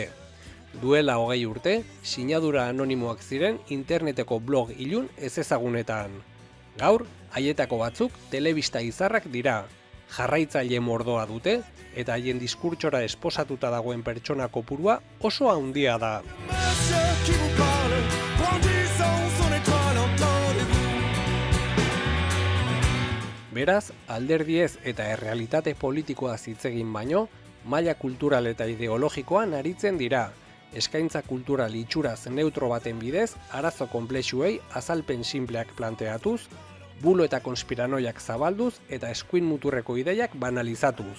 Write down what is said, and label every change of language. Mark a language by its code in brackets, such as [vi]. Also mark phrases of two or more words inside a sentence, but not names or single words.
[eu] Duela 20 urte, sinadura anonimoak ziren interneteko blog ilun ezezagunetan. Gaur, haietako batzuk telebista izarrak dira. Jarraitzaile mordoa dute, eta haien diskurtsora esposatuta dagoen pertsona kopurua oso handia da. [fr] Monsieur qui vous parle, brandissant son étoile, entendez-vous? [eu] Beraz, alderdiez eta errealitate politikoa hitz egin baino, maila kultural eta ideologikoan aritzen dira. Eskaintza kultural itxuraz neutro baten bidez, arazo konplexuei azalpen sinpleak planteatuz, bulo eta konspiranoiak zabalduz eta eskuin muturreko ideiak banalizatuz.